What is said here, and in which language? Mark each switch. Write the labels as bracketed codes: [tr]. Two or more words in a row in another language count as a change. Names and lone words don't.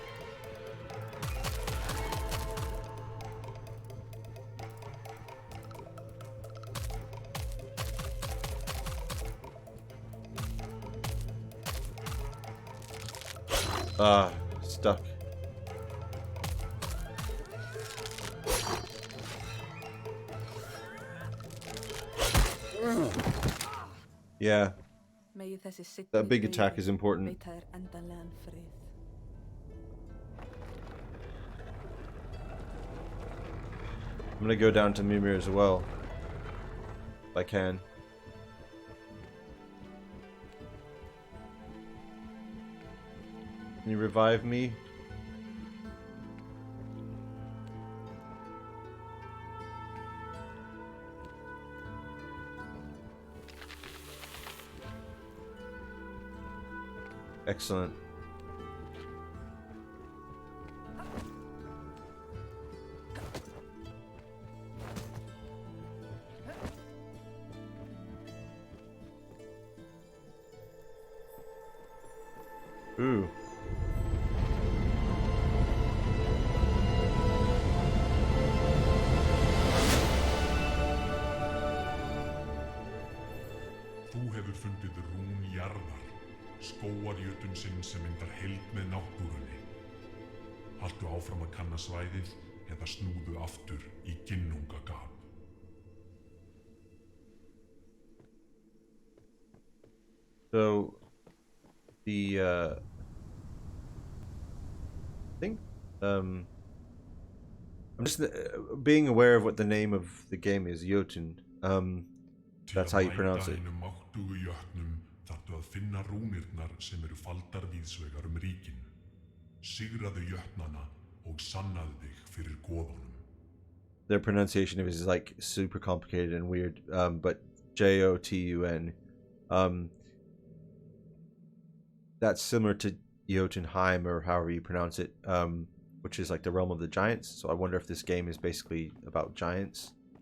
[en] Ah, stuck. Yeah, [is] Megi þessi seinni [en] that big attack [is] dauði [en] is important. [is] veita þér endanlegan frið. [en] I'm gonna go down to Mimir as well. If I can. Can you revive me? Excellent. Ooh. [is] Þú hefur fundið rún jarðar, skógarjötun sinn sem myndar heild með náttúrunni. Haltu áfram að kanna svæðið eða snúðu aftur í ginnungagap. [en] So, the, I think, I'm just being aware of what the name of the game is, Jotun. That's how you pronounce it. [is] Til að mæta hinum máttugu jötnum þarftu að finna rúnirnar sem eru faldar víðsvegar ríkin. Sigraðu jötnana og sannaðu þig fyrir goðunum. [en] Their pronunciation of it is like super complicated and weird, but Jotun. That's similar to Jotunheim, or however you pronounce it, which is like the realm of the giants. So I wonder if this game is basically about giants.